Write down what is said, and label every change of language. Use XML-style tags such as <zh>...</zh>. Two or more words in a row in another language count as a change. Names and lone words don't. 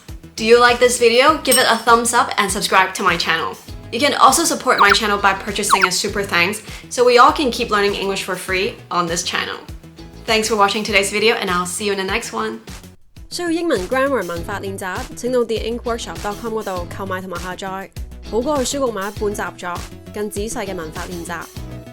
<en>Do you like this video? Give it a thumbs up and subscribe to my channel. You can also support my channel by purchasing a super thanks, so we all can keep learning English for free on this channel. Thanks for watching today's video, and I'll see you in the next one.</en> <yue>需要英文 grammar 文法練習，請到 theinkworkshop.com 嗰度購買同埋下載，好過去書局買一本習作，更仔細嘅文法練習。</yue>